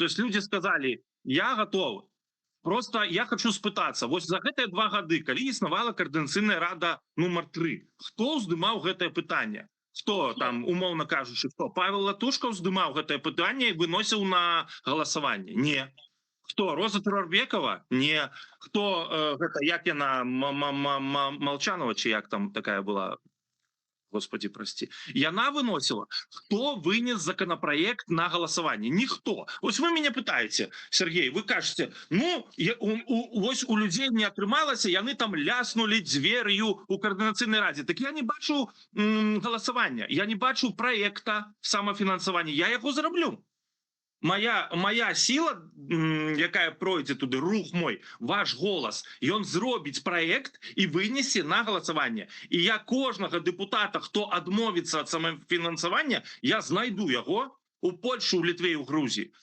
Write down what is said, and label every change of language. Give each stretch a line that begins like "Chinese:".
Russian: То есть люди сказали, я готовы.
Belarusian: Просто я хочу спытацца, вось за гэтыя 2 гады, калі існавала координацыйная рада нумар 3, хто ўздымаў гэтае пытанне? Хто там, умоўна кажучы, хто? Павел Латушка ўздымаў гэтае пытанне і выносіў на галасаванне? Не. Хто? Роза Турарбекова? Не. Хто, гэта, як яна, Молчанова, чи як там такая была?
Russian: Господи, прости.
Belarusian: Яна выносила.
Russian: Хто вынес законопроект на голосование? Никто.
Belarusian: Ось вы меня пытаете, Сергей, вы кажете, ну, ось у людей не атрымалася, яны там ляснули дверью у координацыйнай радзе.
Russian: Так я не бачу голосования, я не бачу проекта самофинансования, я его зараблю.
Belarusian: Моя сила, якая пройдзе туды, рух мой, ваш голас, ён зробіць праект і вынесе на галасаванне. І я кожнага дэпутата, хто адмовіцца ад самафінансавання, я знайду яго у Польшу, у Літве і ў Грузіі.